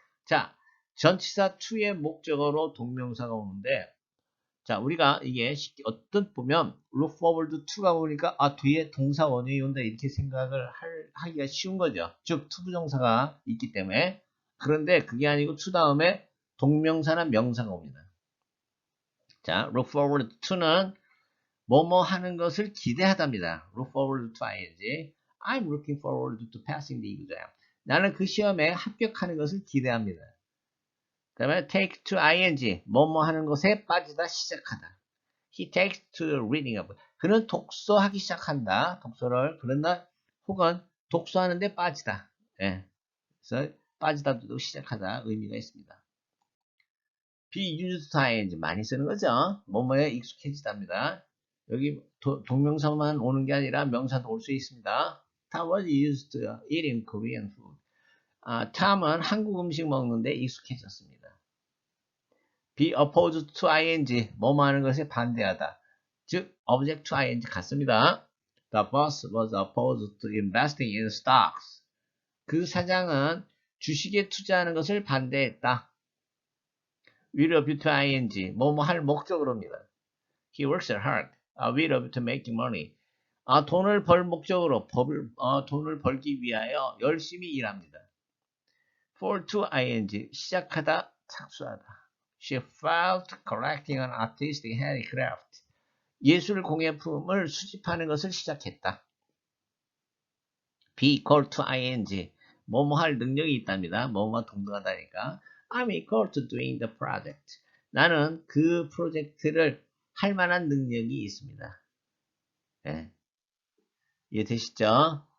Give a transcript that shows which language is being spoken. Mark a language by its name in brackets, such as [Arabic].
[Korean] 자, 전치사 to의 목적어로 동명사가 오는데, 자, 우리가 이게 어떤 보면 [English] look forward to [Korean] 가 오니까 뒤에 동사 원형이 온다 이렇게 생각을 하기가 쉬운 거죠. 즉 투부정사가 있기 때문에. 그런데 그게 아니고 to 다음에 동명사나 명사가 옵니다. 자, [English] look forward to [Korean] 는 뭐뭐 하는 것을 기대하답니다. [English] look forward to ing. I'm looking forward to passing the exam. [Korean] 나는 그 시험에 합격하는 것을 기대합니다. 그 다음에 [English] take to ing. [Korean] 뭐뭐 하는 것에 빠지다 시작하다. [English] He takes to reading up. [Korean] 그는 독서하기 시작한다. 독서를 그런다. 혹은 독서하는데 빠지다. 예. 그래서 빠지다도 시작하다 의미가 있습니다. [English] be used to ing [Korean] 많이 쓰는 거죠. 뭐뭐에 익숙해지답니다. 여기 동명사만 오는 게 아니라 명사도 올 수 있습니다. [English] Tom was used to eating Korean food. [Korean] 탐은 한국 음식 먹는데 익숙해졌습니다. [English] be opposed to ing, [Korean] 뭐뭐 하는 것에 반대하다. [English] 즉, object to ing [Korean] 같습니다. [English] The boss was opposed to investing in stocks. [Korean] 그 사장은 주식에 투자하는 것을 반대했다. [English] with a view to ing, [Korean] 뭐뭐 할 목적으로입니다. [English] He works hard with a view to making money. [Korean] 돈을 벌 목적으로 돈을 벌기 위하여 열심히 일합니다. [English] for to ing, [Korean] 시작하다, 착수하다. [English] She felt collecting an artistic handicraft. [Korean] 예술 공예품을 수집하는 것을 시작했다. [English] be equal to ing, [Korean] 뭐뭐 할 능력이 있답니다. 뭐뭐 동등하다니까. [English] I'm equal to doing the project. [Korean] 나는 그 프로젝트를 할 만한 능력이 있습니다. 네. 이해되시죠?